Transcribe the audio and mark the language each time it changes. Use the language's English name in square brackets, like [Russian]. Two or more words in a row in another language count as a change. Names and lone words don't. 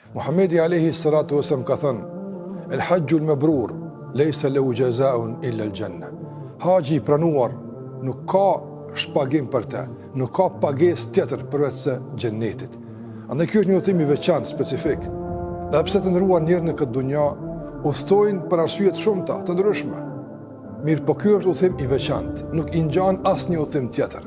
[Arabic] Muhamedi عليه الصلاة والسلام [Albanian] ka thënë: [Arabic] "الحج المبرور ليس له جزاء إلا الجنة." [Albanian] Haji i pranuar nuk ka shpagim për të, nuk ka pagesë tjetër përveç se xhennetit. Andaj ky është një udhëtim i veçantë, specifik. Dhe pse të ndëruar njerëz në këtë dunja udhtojnë për arsye të shumta, të ndryshme. Mirë, po ky është udhëtim i veçantë, nuk i ngjan asnjë udhëtim tjetër.